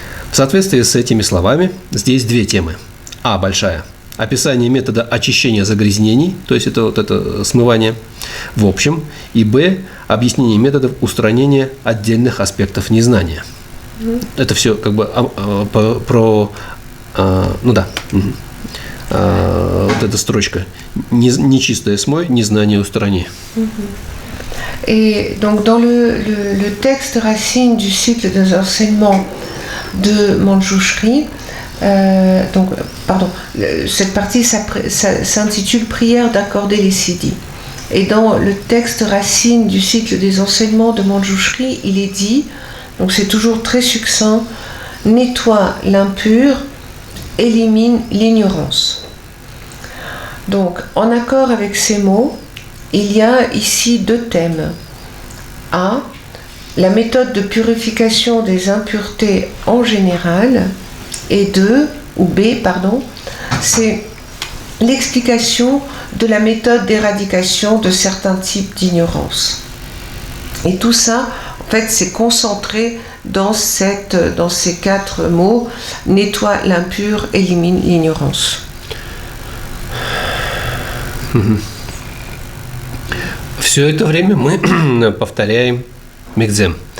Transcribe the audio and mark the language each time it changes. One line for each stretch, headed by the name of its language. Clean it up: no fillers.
Russian: В соответствии с этими словами здесь две темы. А большая – описание метода очищения загрязнений, то есть это это смывание в общем, и Б – объяснение методов устранения отдельных аспектов незнания. Это все как бы про вот эта строчка «Нечистое смой, незнание устрани».
French: Et donc dans le texte racine du cycle des enseignements de Manjushri, cette partie s'intitule Prière d'accorder les siddhis. Et dans le texte racine du cycle des enseignements de Manjushri, il est dit, donc c'est toujours très succinct, nettoie l'impur, élimine l'ignorance. Donc en accord avec ces mots, il y a ici deux thèmes. A, la méthode de purification des impuretés en général, et B, c'est l'explication de la méthode d'éradication de certains types d'ignorance. Et tout ça, en fait, c'est concentré dans ces quatre mots, nettoie l'impur, élimine l'ignorance.
Russian: Все это время мы повторяем мигдзем.